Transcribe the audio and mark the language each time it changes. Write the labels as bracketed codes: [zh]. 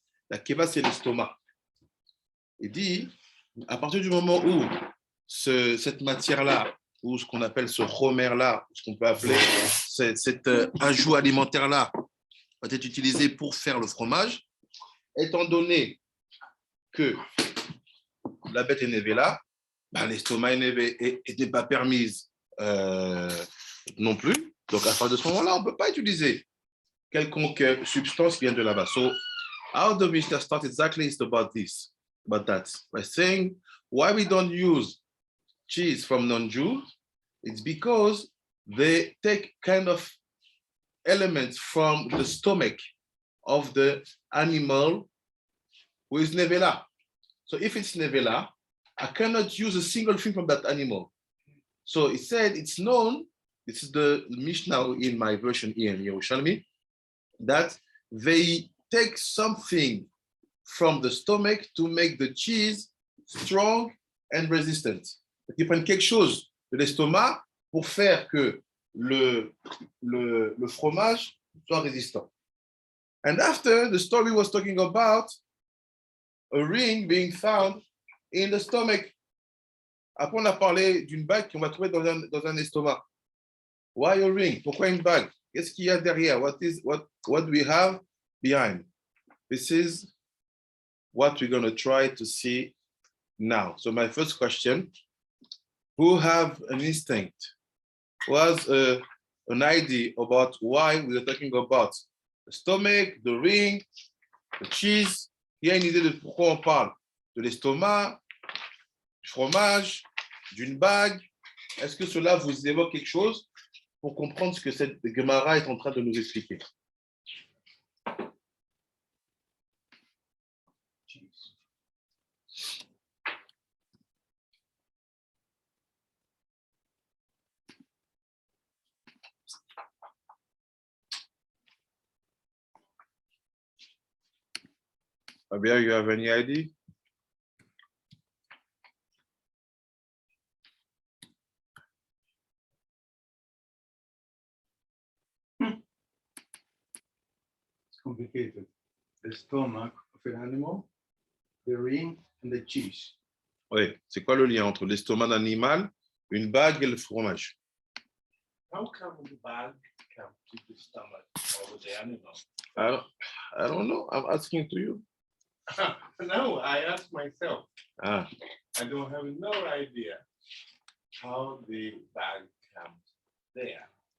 [fr] La keva, c'est l'estomac. Il dit, à partir du moment où cette matière-là, ou ce qu'on appelle ce chomer-là, ce qu'on peut appeler cet ajout alimentaire-là, va être utilisé pour faire le fromage, étant donné que la bête est nevela, ben, l'estomac n'était pas permise non plus. Donc, à partir de ce moment-là, on ne peut pas utiliser quelconque substance qui vient de là-bas. [en] So, how the Mishnah starts exactly is about this, about that. By saying, why we don't use cheese from non-Jews, it's because they take kind of elements from the stomach of the animal who is nevela. So if it's nevela, I cannot use a single thing from that animal. So it said it's known, this is the Mishnah in my version here in Yerushalmi, that they take something from the stomach to make the cheese strong and resistant. [fr] Ils prennent quelque chose de l'estomac pour faire que le fromage soit résistant. [en] And after, the story was talking about a ring being found in the stomach. [fr] Après, on a parlé d'une bague qu'on va trouver dans un estomac. [en] Why a ring? [fr] Pourquoi une bague? Qu'est-ce qu'il y a derrière? [en] What do we have behind? this is what we're going to try to see now. So my first question, who have an instinct, who has an idea about why we are talking about the stomach, the ring, the cheese? [fr] Il y a une idée de pourquoi on parle de l'estomac, du fromage, d'une bague. Est-ce que cela vous évoque quelque chose pour comprendre ce que cette Gemara est en train de nous expliquer? [en] Fabien, you have any idea? It's complicated. The stomach of an animal, the ring, and the cheese. [fr] Oui, c'est quoi le lien entre l'estomac d'un animal, une bague et le fromage? [en] How come the bag come to the stomach of the animal? I don't know. I'm asking to you. No, I ask myself. Ah, I don't have no idea how the bag comes there.